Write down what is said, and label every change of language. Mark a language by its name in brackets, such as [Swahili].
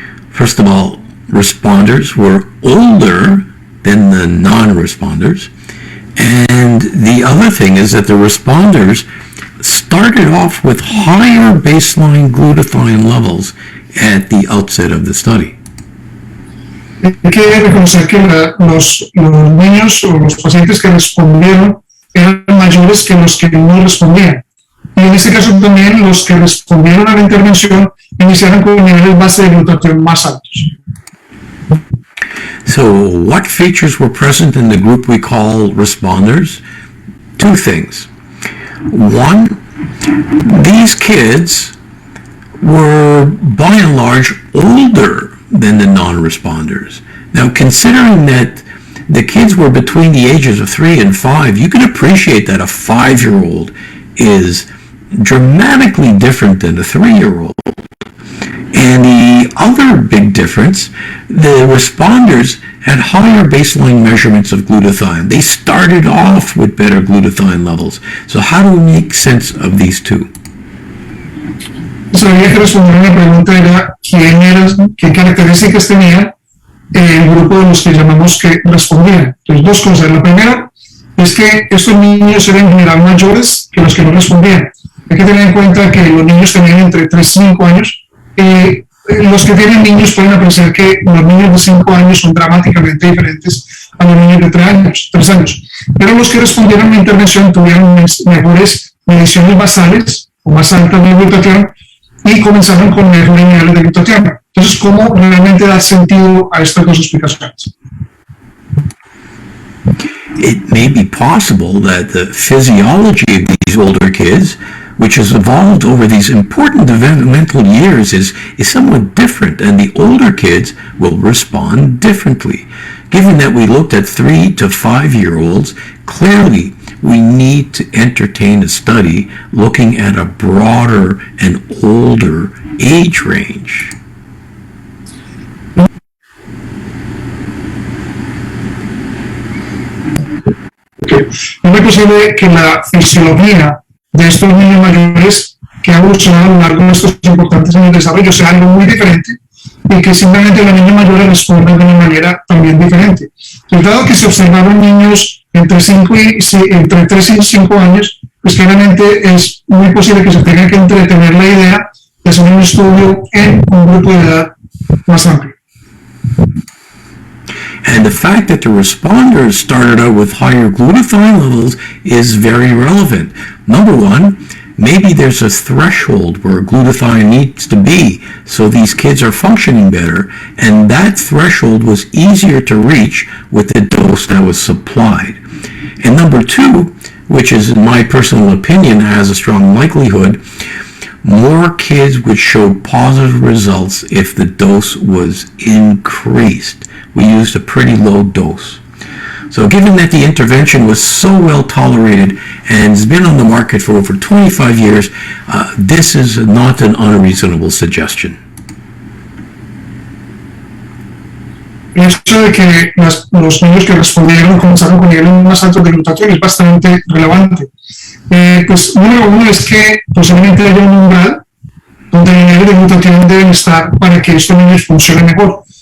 [English] First of all, responders were older than the non-responders. And the other thing is that the responders started off with higher baseline glutathione levels at the outset of the study. [Spanish] Hay que reconocer que los niños o los pacientes que respondieron eran mayores que los que no respondían. Y en este caso también los que respondieron a la intervención iniciaron con niveles base de glutatión más altos. [English] So what features were present in the group we call responders? Two things. One, these kids were by and large older than the non-responders. Now, considering that the kids were between the ages of 3 and 5, you can appreciate that a 5-year-old is dramatically different than a 3-year-old. And the other big difference, the responders had higher baseline measurements of glutathione. They started off with better glutathione levels. So how do we make sense of these two? [Spanish] Se había que responder a la pregunta era qué características tenía el grupo de los que llamamos que respondían. Entonces, dos cosas. La primera es que estos niños eran en general mayores que los que no respondían. Hay que tener en cuenta que los niños tenían entre 3 y 5 años. Los que tienen niños pueden apreciar que los niños de 5 años son dramáticamente diferentes a los niños de 3 años. Pero los que respondieron a la intervención tuvieron mejores mediciones basales o más altas de glutatión y comenzaron con mejores niveles de glutatión. Entonces, ¿cómo realmente dar sentido a estas dos explicaciones? [English] It may be possible that the physiology of these older kids, which has evolved over these important developmental years, is somewhat different, and the older kids will respond differently. Given that we looked at 3 to 5-year-olds, clearly we need to entertain a study looking at a broader and older age range. [Spanish] No es posible que la fisiología de estos niños mayores que ha evolucionado a lo largo de estos importantes años de desarrollo sea algo muy diferente y que simplemente los niños mayores respondan de una manera también diferente. Dado que se observaron niños entre 3 y 5 años, pues claramente es muy posible que se tenga que entretener la idea de hacer un estudio en un grupo de edad más amplio. [English] And the fact that the responders started out with higher glutathione levels is very relevant. Number one, maybe there's a threshold where glutathione needs to be so these kids are functioning better, and that threshold was easier to reach with the dose that was supplied. And number two, which is in my personal opinion has a strong likelihood, more kids would show positive results if the dose was increased. We used a pretty low dose. So given that the intervention was so well tolerated and has been on the market for over 25 years, this is not an unreasonable suggestion. [Spanish] El hecho de que los niños que respondieron comenzaron con niveles más altos de glutatión es bastante relevante. Pues número uno es que posiblemente haya un umbral donde los niveles de glutatión deben estar para que estos niños funcionen mejor.